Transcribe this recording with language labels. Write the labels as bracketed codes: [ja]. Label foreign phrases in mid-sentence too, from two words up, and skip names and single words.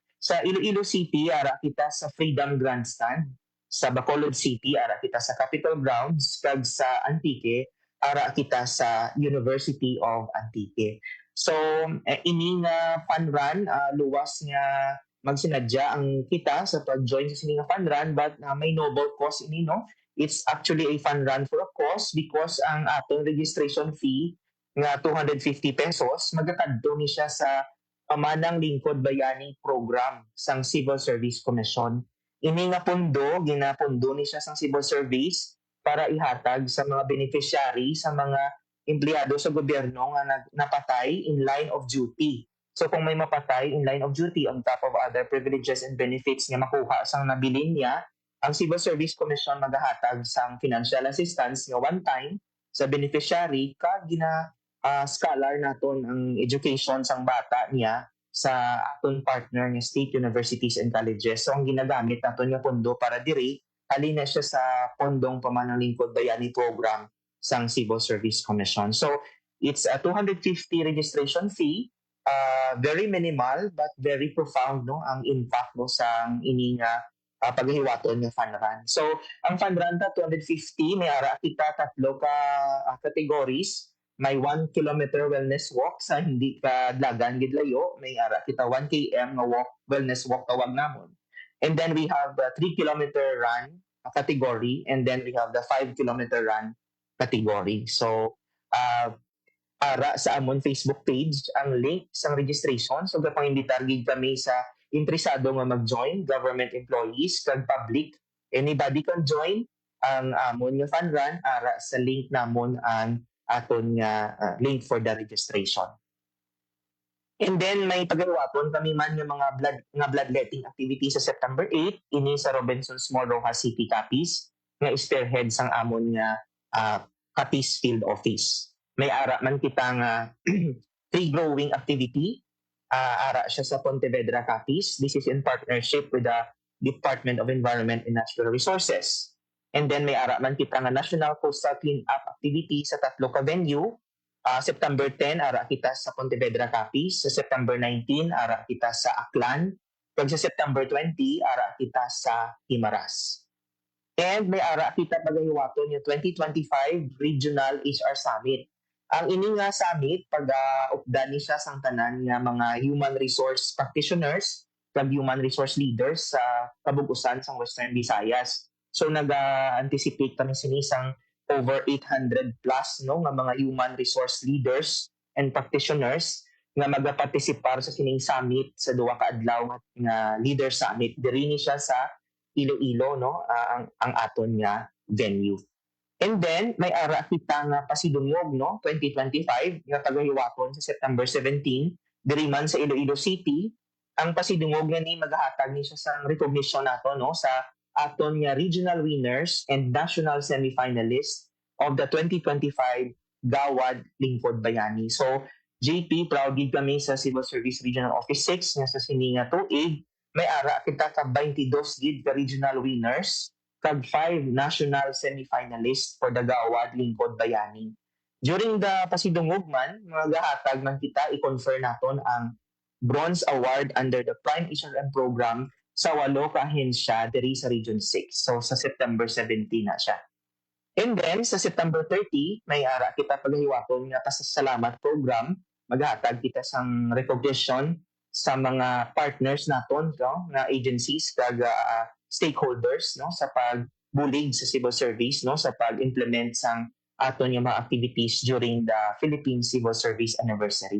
[hil] Sa Iloilo City, ara kita sa Freedom Grandstand. Sa Bacolod City, ara kita sa Capitol Grounds, kag sa Antique, ara kita sa University of Antique. So, ini nga fun run, luwas nga magsinadya ang kita sa pag-join sa sini nga [en] fun run, [hil] but may [en] noble cause [hil] ini no. [en] It's actually a fun run for a cause because [hil] ang atong [en] registration fee [hil] nga 250 pesos, magkakadto ni siya sa Pamanang Lingkod Bayani Program sang Civil Service Commission. Ini nga pondo, ginapondo ni siya sang Civil Service para ihatag sa mga beneficiary, sa mga empleyado sa gobyerno nga napatay [en] in line of duty. [hil] So kung may mapatay [en] in line of duty on top of other privileges and benefits [hil] nga makuha sang nabilin niya, ang Civil Service Commission magahatag sang [en] financial assistance [hil] nga [en] one time [hil] sa beneficiary kag scholar naton ang education sang bata niya sa aton partner nga [en] state universities and colleges. [hil] So ang ginagamit naton nga pondo para diri halina siya sa pondong Pamanang Lingkod Bayani Program sang Civil Service Commission. [en] So it's a 250 registration fee, very minimal but very profound [hil] no ang impact no sang ini nga paghiwaton ng [en] fun run. [hil] So, ang fun run ta 250, may ara kita tatlo ka categories. May 1 [en] kilometer wellness walk [hil] sa hindi ka dlagan gid layo, may ara kita 1 km nga walk, [en] wellness walk [hil] tawag namon. [en] And then we have the 3 kilometer run category, and then we have the 5 kilometer run category. So, [hil] ara sa amon Facebook page ang link sa registration. So, gapang-imbitar gid kami sa interesado nga mag-join, [en] government employees, [hil] kag public. [en] Anybody can join [hil] ang amon nga [en] fun run [hil] ara sa link namon ang aton nga link [en] for the registration. And then [hil] may pagawaton kami man nga mga [en] bloodletting activity [hil] sa September 8 ini sa Robinsons Mall Rojas City Capiz nga spearhead sang amon nga Capiz Field Office. May ara man kita nga [en] tree growing activity. [hil] Ara siya sa Pontevedra Capiz. [en] This is in partnership with the Department of Environment and Natural Resources. And then [hil] may ara man kita nga National Coastal Cleanup activity sa tatlo ka venue. September 10, ara kita sa Pontevedra Capiz. Sa September 19, ara kita sa Aklan. Pag sa September 20, ara kita sa Himaras. And may ara kita pagahiwaton yung 2025 Regional HR Summit. Ang ini nga summit, pag-updan ni siya sang tanan nga mga [en] human resource practitioners, [hil] kag [en] human resource leaders [hil] sa kabugusan sa Western Visayas. So nag-anticipate kami sinisang [en] over 800 plus [hil] no nga mga [en] human resource leaders and practitioners [hil] nga magapartisipar sa sining summit sa duwa ka adlaw nga [en] leader summit. [hil] Diri ni siya sa Iloilo no ang aton nga venue. [en] And then [hil] may ara kita nga pasidungog no 2025 nga pagahiwaton sa September 17 diri man sa Iloilo City. Ang pasidungog nga ni maghahatag ni siya sa recognition nato no sa aton nga [en] regional winners and national semifinalists of [hil] the 2025 Gawad Lingkod Bayani. So JP, proud gid kami sa Civil Service Regional Office 6 nga sa sini nga tuig may ara kita ka 22 gid ka [en] regional winners [hil] kag 5 [en] national semifinalists for the [hil] Gawad Lingkod Bayani. During the pasidungog man, magahatag man kita i-confer naton ang Bronze Award [en] under the [hil] Prime HRM program sa 8 ka ahensya diri sa Region 6. So sa September 17 na siya. [en] And then [hil] sa September 30, may ara kita paghiwaton nga pasasalamat program, maghatag kita sang recognition sa mga partners naton no, nga agencies kag stakeholders no sa pagbulig sa civil service no sa pag-implement sang aton nga mga activities [en] during the [hil] Philippine Civil Service Anniversary.